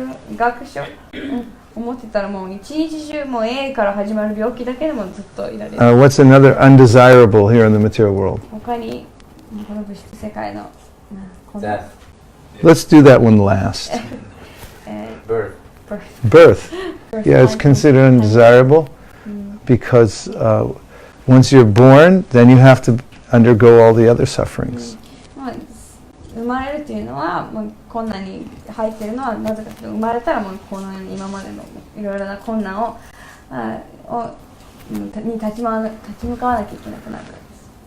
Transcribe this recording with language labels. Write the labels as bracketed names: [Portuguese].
[Japanese] 医学書、思ってたらもう一日中もう A から始まる病気だけでもずっといられる。 [English] What's another undesirable here in the material world? [Japanese] 他にこの物質世界のこの [English] Death. Let's do that one last. Birth. Birth. Yeah, it's considered undesirable because once you're born, then you have to undergo all the other sufferings. [Japanese] 生まれるというのはもう困難に入っているのはなぜかというと、生まれたらもうこのように今までのいろいろな困難をに立ち向かわなきゃいけなくなるからです。